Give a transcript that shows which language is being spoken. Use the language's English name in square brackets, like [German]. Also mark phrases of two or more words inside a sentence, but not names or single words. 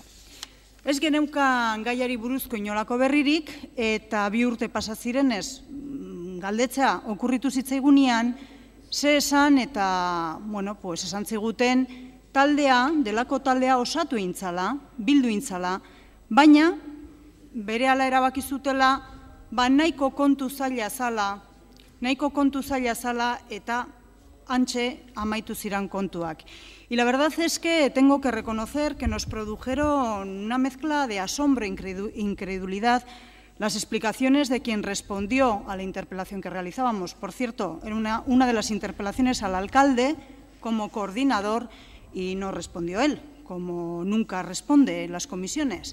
[Basque] Ez geneukan gaiari buruzko inolako berririk, eta 2 urte pasa zirenez galdetzea okurritu zitzaigunean, ze esan eta, esan ziguten delako taldea osatu intzala, bildu intzala, baina berehala erabaki zutela, nahiko kontu zaila zala eta antxe amaitu ziran kontuak. [Spanish] Y la verdad es que tengo que reconocer que nos produjeron una mezcla de asombro e incredulidad las explicaciones de quien respondió a la interpelación que realizábamos. Por cierto, era una de las interpelaciones al alcalde como coordinador y no respondió él, como nunca responde en las comisiones.